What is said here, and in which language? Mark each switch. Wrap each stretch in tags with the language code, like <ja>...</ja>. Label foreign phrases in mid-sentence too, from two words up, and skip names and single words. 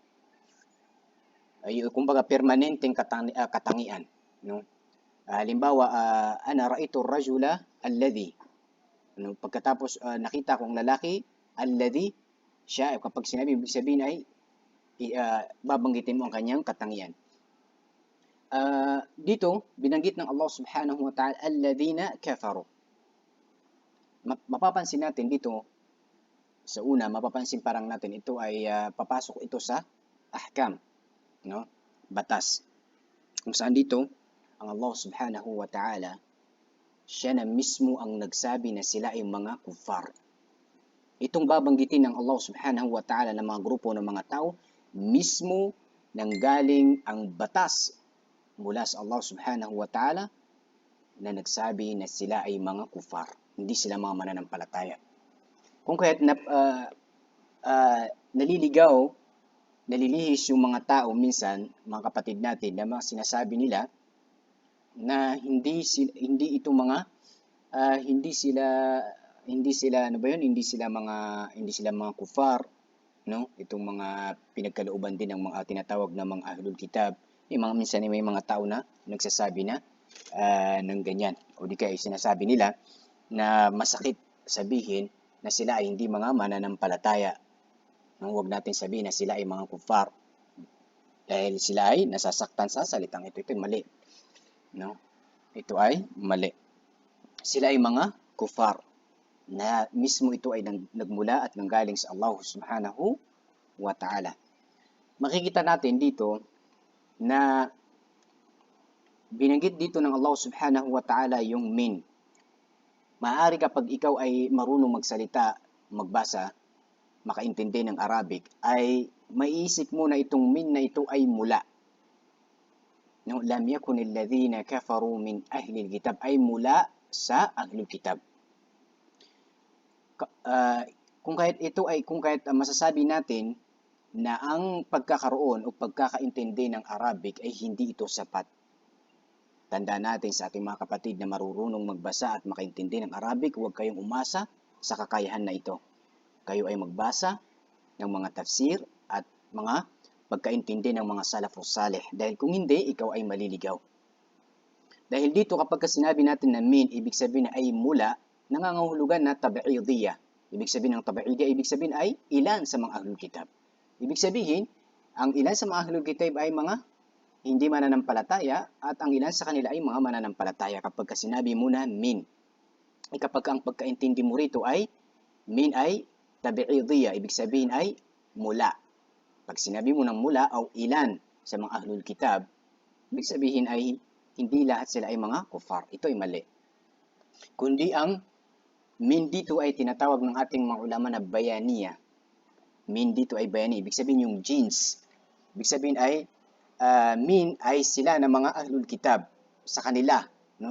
<tl>Kumbaga permanenteng katangian. No? Halimbawa,</tl> <ar>أنا رأيت الرجل الذي.</ar> <tl>No, pagkatapos nakita kong lalaki, alladhi, siya, kapag sinabi, ibig sabihin ay babanggitin mo ang kanyang katangian. Dito, binanggit ng Allah</tl> <ar>سبحانه وتعالى، الذين كفروا.</ar> <tl>Mapapansin natin dito, sa una, mapapansin parang natin, ito ay papasok ito sa ahkam, no? Batas. Kung saan dito, ang Allah</tl> <ar>سبحانه وتعالى,</ar> <tl>siya na mismo ang nagsabi na sila ay mga kufar. Itong babanggitin ng Allah</tl> <ar>سبحانه وتعالى</ar> <tl>ng mga grupo ng mga tao, mismo nanggaling ang batas mula sa Allah</tl> <ar>سبحانه وتعالى</ar> <tl>na nagsabi na sila ay mga kufar. Hindi sila mga mananampalataya. Kung kaya't nalilihis yung mga tao minsan, mga kapatid natin, na mga sinasabi nila na hindi sila mga kufar, no? Itong mga pinagkalooban din ng mga tinatawag na mga</tl> <ar>أهل الكتاب.</ar> <tl>Minsan may mga tao na nagsasabi na ng ganyan. O di kaya sinasabi nila na masakit sabihin na sila ay hindi mga mananampalataya. No? Huwag natin sabihin na sila ay mga kufar. Dahil sila ay nasasaktan sa salitang ito. Ito ay mali. No? Ito ay mali. Sila ay mga kufar. na mismo ito ay nagmula at nanggaling sa Allah</tl> <ar>سبحانه وتعالى.</ar> <tl>Makikita natin dito na binanggit dito ng Allah</tl> <ar>سبحانه وتعالى</ar> <tl>yung min. Maaari kapag ikaw ay marunong magsalita, magbasa, makaintindi ng Arabic, ay maiisip mo na itong min na ito ay mula. No,</tl> <ar>لم يكن الذين كفروا من أهل الكتاب,</ar> <tl>ay mula sa</tl> <ar>أهل الكتاب.</ar> <tl>Kung kahit masasabi natin na ang pagkakaroon o pagkakaintindi ng Arabic ay hindi ito sapat. Tandaan natin sa ating mga kapatid na marurunong magbasa at makaintindi ng Arabic, huwag kayong umasa sa kakayahan na ito. Kayo ay magbasa ng mga tafsir at mga pagkaintindi ng mga</tl> <ar>السلف الصالح.</ar> <tl>Dahil kung hindi, ikaw ay maliligaw. Dahil dito kapag sinabi natin na min, ibig sabihin ay mula, nangangahulugan na tab'idiyya. Ibig sabihin ng tab'idiyya, ibig sabihin ay ilan sa mga</tl> <ar>أهل الكتاب.</ar> <tl>Ibig sabihin, ang ilan sa mga</tl> <ar>أهل الكتاب</ar> <tl>ay mga hindi mananampalataya at ang ilan sa kanila ay mga mananampalataya kapag sinabi mo na min. Kapag ang pagkaintindi mo rito ay min ay tabi'idiyya, ibig sabihin ay mula. Pag sinabi mo ng mula o ilan sa mga</tl> <ar>أهل الكتاب,</ar> <tl>ibig sabihin ay hindi lahat sila ay mga kufar. Ito ay mali. Kundi ang min dito ay tinatawag ng ating mga ulama na bayaniya. Min dito ay bayani, ibig sabihin yung genes. Ibig sabihin ay min ay sila na mga</tl> <ar>أهل الكتاب</ar> <tl>sa kanila, no?</tl>